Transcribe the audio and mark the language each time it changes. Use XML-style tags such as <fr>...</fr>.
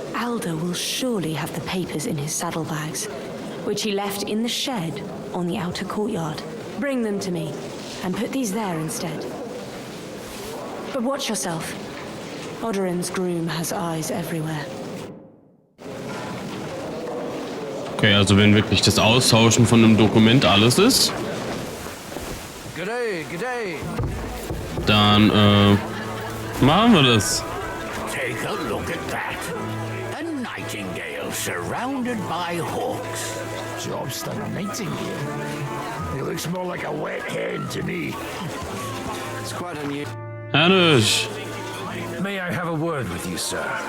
<en>Alder will surely have the papers in his saddlebags, which he left in the shed on the outer courtyard. Bring them to me, and put these there instead. But watch yourself. Odorin's groom has eyes everywhere.</en> <de>Okay, also wenn wirklich das Austauschen von einem Dokument alles ist, dann machen wir das.</de> <en>Take a look at that. A nightingale surrounded by hawks. Job's a nightingale. He looks more like a wet hen to me. It's quite unusual. Hanush. May I have a word with you, sir?</en>